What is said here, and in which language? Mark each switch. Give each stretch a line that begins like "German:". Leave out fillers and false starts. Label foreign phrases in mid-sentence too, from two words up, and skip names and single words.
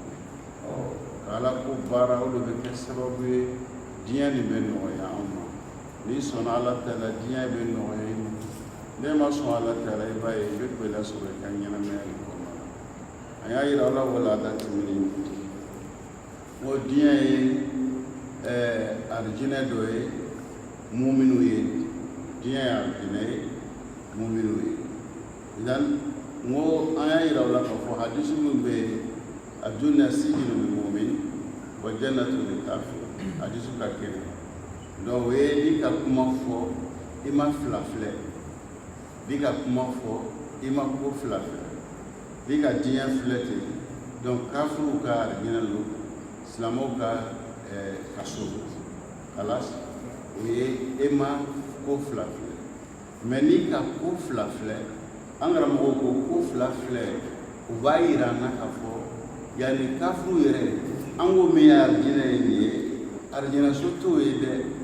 Bambara: ka ala ko baara o de bɛ kɛ sababu ye diɲɛ nin bɛ nɔgɔya an ma n'i sɔnna ala ta la diɲɛ bɛ nɔgɔya i ma n'e ma sɔn ala ta la i b'a ye i bɛ gɛlɛya sɔrɔ i ka ɲɛnɛmaya nin kɔnɔna la an y'a yira ala wala da tɛmɛnen ko diɲɛ ye arijinɛ dɔ ye muminu ye diɲɛ ye arijinɛ ye muminu ye idan n ko an y'a yira o la k'a fɔ hadisi min bɛ aduna
Arabic: سجن للمؤمن وجنة للكافر
Bambara: hadisi ka kɛnɛ donc o ye n'i ka kuma fɔ i ma fila filɛ n'i ka kuma fɔ i ma ko fila filɛ n'i ka diɲɛ filɛ ten donc kafiriw ka arijinɛ don silamɛw ka kaso kalas o ye e ma ko fila filɛ mɛ n'i ka ko fila filɛ an karamɔgɔw ko ko fila filɛ u b'a yira an na k'a fɔ yanni kafiriw yɛrɛ an ko min ye arijinɛ ye nin ye arijinɛso t'o ye dɛ